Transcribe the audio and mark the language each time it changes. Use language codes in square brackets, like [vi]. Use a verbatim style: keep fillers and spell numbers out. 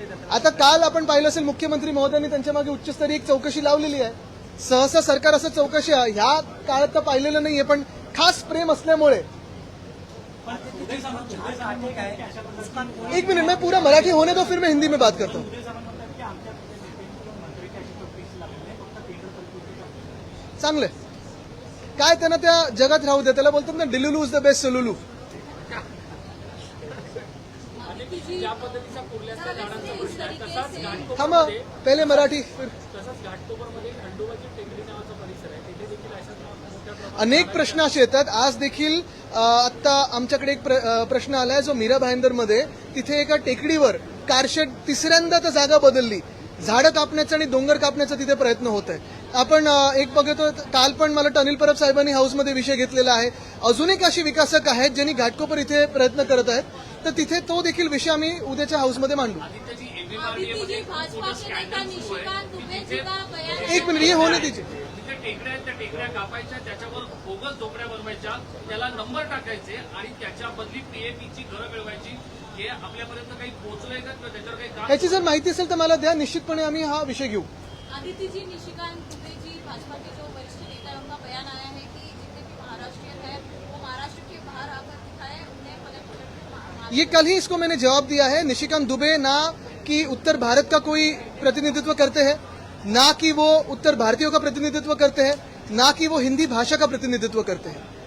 [mr] आता काल आपण पाहिलं असेल मुख्यमंत्री महोदयांनी त्यांच्या मागे उच्चस्तरीय एक चौकशी लावलेली आहे. सहसा सरकार असं चौकशी ह्या काळात तर पाहिलेलं नाहीये, पण खास प्रेम असल्यामुळे. [hi] एक मिनिट, मैं पूरा मराठी होने दो, फिर मैं हिंदी में बात करता हूँ. [mr] चांगलं आहे. काय त्यांना त्या जगात राहू दे. त्याला बोलतात ना, [en] Delulu is the best solulu. [mr] ज्या पद्धतीचा कुर्ल्यातल्या झाडांचा प्रश्न आहे तसाच थांबा, घाटकोपरमध्ये पहिले मराठी. तसाच घाटकोपरमध्ये खंडोबाची टेकडी नावाचा परिसर आहे, तिथे देखील अशाच मोठ्या प्रमाणात अनेक प्रश्न असे येतात. आज देखील अ, आत्ता आमच्याकडे एक प्र- अ, प्रश्न आलाय जो मीरा भाईंदरमध्ये, तिथे एका टेकडीवर कारशेड तिसऱ्यांदा तर जागा बदलली. झाडं कापण्याचा आणि डोंगर कापण्याचा तिथे प्रयत्न होत आहे. आपण अ, एक बघतो, काल पण मला अनिल परब साहेबांनी हाऊसमध्ये विषय घेतलेला आहे. अजून एक अशी विकासक आहेत ज्यांनी घाटकोपर इथे प्रयत्न करत आहेत, तर तिथे तो देखील विषय आम्ही उद्याच्या हाऊसमध्ये मांडू. आदित्यजी [hi] अभी [mr] एमएमआरडीएमध्ये [hi] जी भाजपा के नेता निशिकांत दुबे जी का बयान [mr] एक मिनिट, हे होणे तिचे. तिथे टेकड्या आहेत, त्या टेकड्या कापायच्या, त्याच्यावर बोगस झोपड्या बनवायच्या, त्याला नंबर टाकायचे आणि त्याच्या बदली पीएपीची घरं मिळवायची. हे आपल्यापर्यंत काही पोहोचलंय का किंवा त्याच्यावर काही काम? ह्याची जर माहिती असेल तर मला द्या, निश्चितपणे आम्ही हा विषय घेऊ. [hi] आदित्य जी निशिकांत दुबे जी भाजपा के जो वरिष्ठ नेता हैं, उनका बयान आया है कि जितने भी महाराष्ट्रीय हैं वो महाराष्ट्र के बाहर आकर दिखाए, उन्हें पलट पलट के मार- मार- ये कल ही इसको मैंने जवाब दिया है. निशिकांत दुबे ना कि उत्तर भारत का कोई प्रतिनिधित्व करते हैं, ना कि वो उत्तर भारतीयों का प्रतिनिधित्व करते हैं, ना कि वो हिंदी भाषा का प्रतिनिधित्व करते हैं.